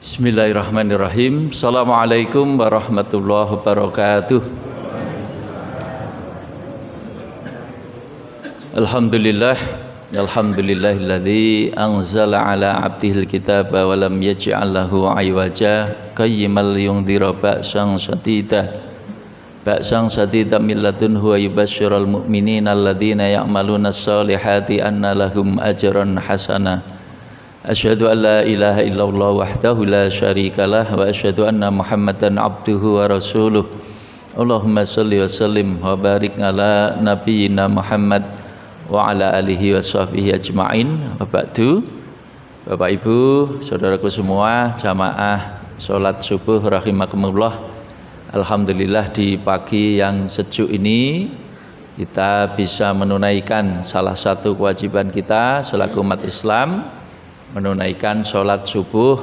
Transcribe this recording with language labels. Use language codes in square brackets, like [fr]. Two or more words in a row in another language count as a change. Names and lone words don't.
[ar] بسم الله الرحمن الرحيم. السلام عليكم ورحمة الله وبركاته. الحمد لله الذي أنزل على عبده الكتاب ولم يجعل له عوجا قيما لينذر بأسا شديدا من لدنه ويبشر المؤمنين الذين يعملون الصالحات أن لهم أجرا حسنا. أشهد أن لا إله إلا الله وحده لا شريك له وأشهد أن محمدا عبده ورسوله. اللهم صل وسلم وبارك على نبينا محمد وعلى آله وصحبه أجمعين. وبعد. [id] Bapak Ibu, saudaraku semua, jamaah salat subuh rahimakumullah. Alhamdulillah di pagi yang sejuk ini kita bisa menunaikan salah satu kewajiban kita selaku umat Islam, menunaikan sholat subuh.